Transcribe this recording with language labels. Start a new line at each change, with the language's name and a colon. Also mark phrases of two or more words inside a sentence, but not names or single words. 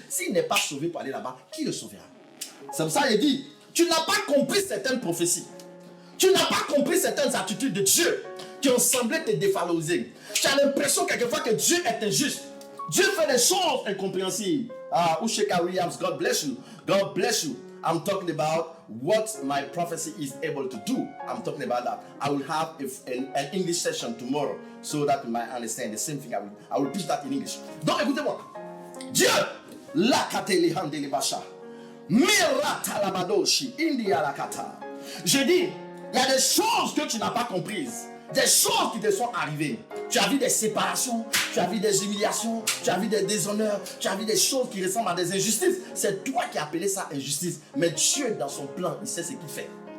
French: S'il n'est pas sauvé pour aller là-bas, qui le sauvera? C'est pour ça qu'il dit, tu n'as pas compris certaines prophéties. Tu n'as pas compris certaines attitudes de Dieu qui ont semblé te dévaloriser. Tu as l'impression quelquefois que Dieu est injuste. Dieu fait des choses incompréhensibles.
English: Usheka Williams, God bless you. God bless you. I'm talking about what my prophecy is able to do. I'm talking about that. I will have an English session tomorrow so that you might understand the same thing. I will teach that in English.
French: Donc écoutez-moi. Dieu, la kateli handeli basha. Mirata labadoshi, india la kata. Je dis, il y a des choses que tu n'as pas comprises. Des choses qui te sont arrivées. Tu as vu des séparations, tu as vu des humiliations, tu as vu des déshonneurs, tu as vu des choses qui ressemblent à des injustices. C'est toi qui as appelé ça injustice. Mais Dieu, dans son plan, il sait ce qu'il fait.